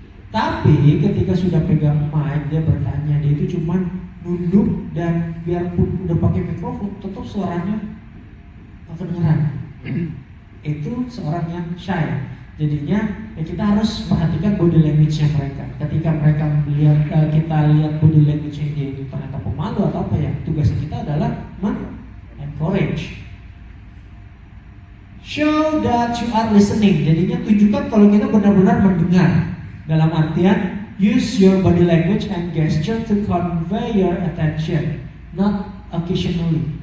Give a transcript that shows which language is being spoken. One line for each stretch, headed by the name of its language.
Indonesian: Tapi ketika sudah pegang mic, dia bertanya, dia itu cuman nunduk, dan biarpun udah pakai mikrofon tetap suaranya nggak kedengeran. Itu seorang yang shy. Jadinya ya kita harus perhatikan body language-nya mereka. Ketika mereka melihat kita lihat body language-nya dia itu ternyata pemalu atau apa, ya tugas kita adalah encourage.
English: Show that you are listening.
Indonesian: Jadinya tunjukkan kalau kita benar-benar mendengar. Dalam artian
English: use your body language and gesture to convey your attention, not occasionally.